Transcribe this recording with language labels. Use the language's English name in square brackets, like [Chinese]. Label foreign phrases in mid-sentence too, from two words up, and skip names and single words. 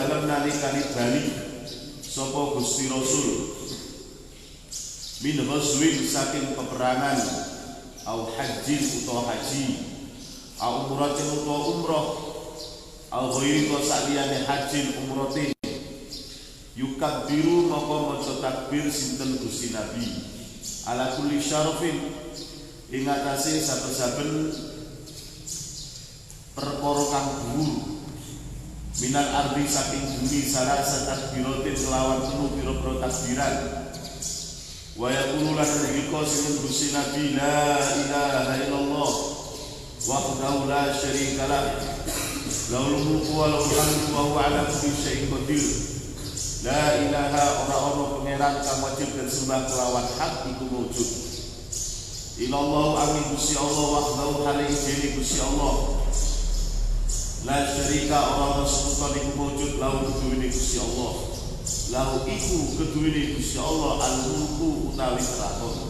[Javanese] dalem nalikane bali sapa Gusti Rasul [Arabic] من غزو [Javanese] saking peperangan [Arabic] أو حج [Javanese] utawa haji [Arabic] أو عمرة [Javanese] utawa umrah [Arabic] أو غير [Javanese] saliyane [Arabic] حج عمرة يكبر [Javanese] maka maca takbir sinten Gusti Nabi [Arabic] على كل شرف [Javanese] ing atase saben-saben perkara kang dhuwur [Arabic] من الأرض [Javanese] saking bumi [Arabic] ثلاث تكبيرات [Javanese] kelawan penuh pira-pira takbiran [Arabic] ويقول [Javanese] lan riko sing Gusti Nabi [Arabic] لا إله إلا الله وحده لا شريك له له الملك وله الحمد وهو على كل شيء قدير. لا إله [Javanese] ora ana pangeran kang wajib disembah kelawan hak iku wujud. [Arabic] إلا الله آمين [Javanese] Gusti Allah wahdahu hale dene Gusti Allah. [Arabic] لا شريك [Javanese] ora ana sekutu iku wujud lahu keduwene Gusti Allah. Lahu iku keduwene Gusti Allah al-mulku utawi kraton.